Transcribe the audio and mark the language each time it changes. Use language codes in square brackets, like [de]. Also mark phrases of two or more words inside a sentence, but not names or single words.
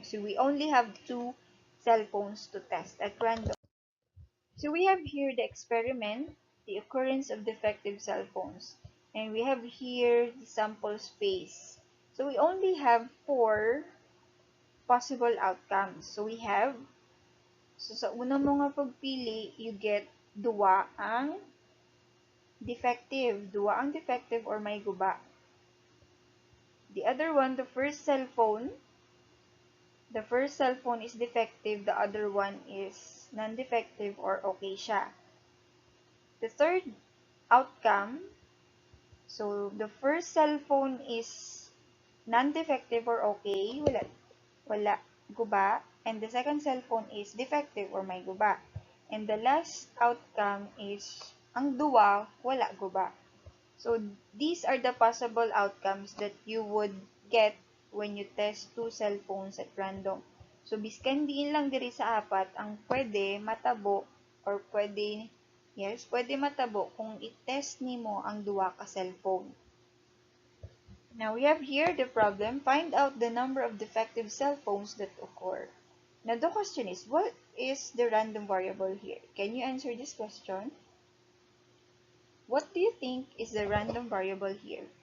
[en] So, we only have two cell phones to test at random. So, we have here the experiment, the occurrence of defective cell phones. And we have here the sample space. So, we only have 4 possible outcomes. So, we have, so [hil] sa unang mga pagpili, [en] you get [hil] dua ang [en] defective. [hil] Dua ang defective or may guba. [en] The other one, the first cell phone is defective. The other one is non-defective or okay siya. The third outcome, so the first cell phone is non-defective or okay, [hil] wala guba. [en] And the second cell phone is defective or [hil] may guba. [en] And the last outcome is [hil] ang duwa, wala guba. [en] So, these are the possible outcomes that you would get when you test two cell phones at random. So, [hil] biskan diin lang diri sa apat, ang pwede matabo or pwede matabo kung i-test nimo ang duwa ka cellphone. [en] Now, we have here the problem. Find out the number of defective cell phones that occur. Now, the question is, what is the random variable here? Can you answer this question? What do you think is the random variable here?